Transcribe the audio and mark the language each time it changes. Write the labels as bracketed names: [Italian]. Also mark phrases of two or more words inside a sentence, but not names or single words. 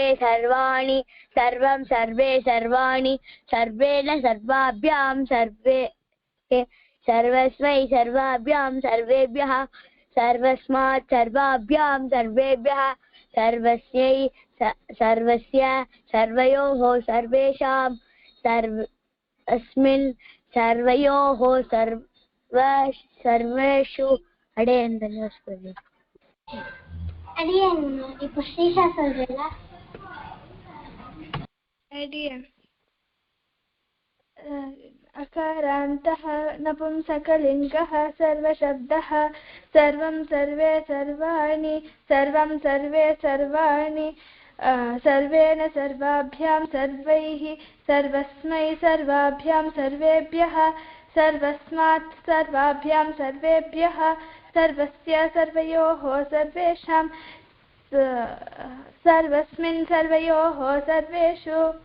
[Sanskrit] सर्वाणि सर्वं सर्वे सर्वाणि सर्वेण सर्वाभ्यां सर्वे सर्वस्मै सर्वाभ्यां सर्वेभ्यः सर्वस्मात् सर्वाभ्यां सर्वेभ्यः सर्वस्यै सर्वस्य सर्वयोः सर्वेषां सर्वस्मिन् सर्वयोः सर्वेषु अडेन धन्यवाद. [Tamil] अडियन இப்போ ஸ்ரீஷா சொல்றீங்களா? [Sanskrit] अडियन् अकारान्तः नपुंसकलिङ्गः सर्वशब्दः सर्वं सर्वे सर्वाणि सर्वं सर्वे सर्वाणि सर्वेण सर्वाभ्यां सर्वैः सर्वस्मै सर्वाभ्यां सर्वेभ्यः सर्वस्मात् सर्वाभ्यां सर्वेभ्यः सर्वस्य सर्वयोः सर्वेषां सर्वस्मिन् सर्वयोः सर्वेषु.